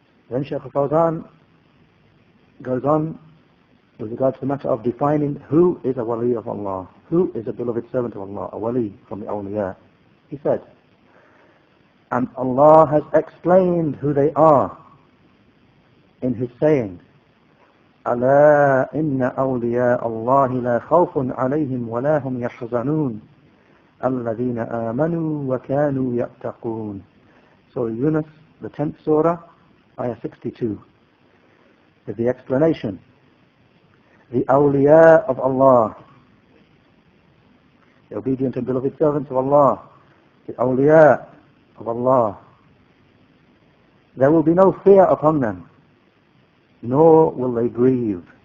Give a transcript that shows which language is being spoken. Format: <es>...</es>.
<en>Then Shaykh al Fawzan goes on with regard to the matter of defining who is a wali of Allah, who is a beloved servant of Allah, a wali from the awliya. He said, and Allah has explained who they are in his saying,</en> <ar>ألا إن أولياء الله لا خوف عليهم ولا هم يحزنون الذين آمنوا وكانوا يتقون.</ar> <en>Surah Yunus, the 10th surah, ayah 62. With the explanation, the awliya of Allah, the obedient and beloved servants of Allah, the awliya of Allah, there will be no fear upon them, nor will they grieve.</en>